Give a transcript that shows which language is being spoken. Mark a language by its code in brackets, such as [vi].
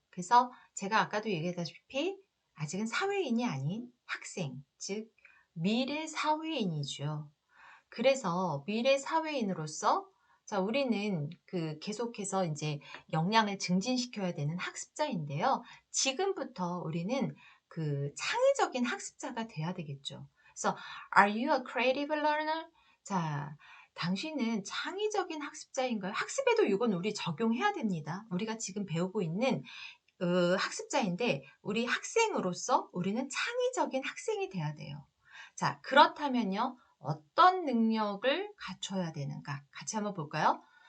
[ko] 그래서 제가 아까도 얘기했다시피 아직은 사회인이 아닌 학생, 즉 미래 사회인이죠. 그래서 미래 사회인으로서, 자, 우리는 계속해서 이제 역량을 증진시켜야 되는 학습자인데요. 지금부터 우리는 창의적인 학습자가 돼야 되겠죠. 그래서 [en] Are you a creative learner? [ko] 자, 당신은 창의적인 학습자인가요? 학습에도 이건 우리 적용해야 됩니다. 우리가 지금 배우고 있는 학습자인데 우리 학생으로서 우리는 창의적인 학생이 돼야 돼요. 자, 그렇다면요. 어떤 능력을 갖춰야 되는가? 같이 한번 볼까요?